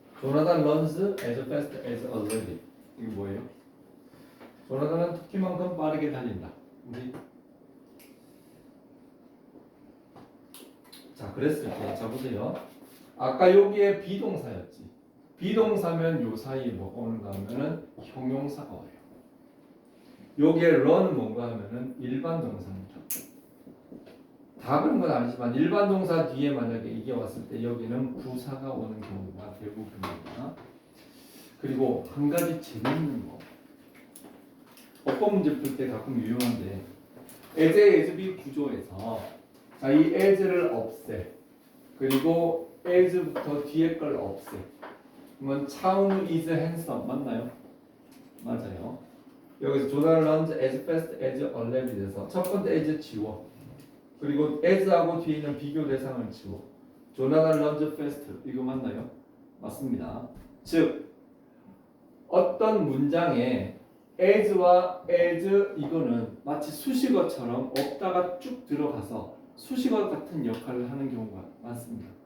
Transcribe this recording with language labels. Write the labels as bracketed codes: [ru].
[en] 조나단 runs as fast as a rabbit. [ko] 이게 뭐예요? 조나단은 토끼만큼 빠르게 달린다. 우리 자, 그랬을 때, 자 보세요. 아까 여기에 비동사였지. 비동사면 요 사이에 뭐가 오는가 하면은 형용사가 와요. 여기에 run은 뭔가 하면은 일반 동사입니다. 다 그런 건 아니지만 일반 동사 뒤에 만약에 이게 왔을 때 여기는 부사가 오는 경우가 대부분입니다. 그리고 한 가지 재밌는 거. 어법 문제 풀 때 가끔 유용한데 as, as, be 구조에서 자, 이 as를 없애. 그리고 as부터 뒤에 걸 없애. 그러면 차은우 [en] is handsome [ko] 맞나요? 맞아요. 여기서 조단 [en] runs as fast as a rabbit [ko] 에서 첫 번째 as 지워. 그리고 as하고 뒤에 있는 비교 대상을 지워. 조나단 [en] runs fast [ko] 이거 맞나요? 맞습니다. 즉 어떤 문장에 as와 as 이거는 마치 수식어처럼 없다가 쭉 들어가서 수식어 같은 역할을 하는 경우가 많습니다.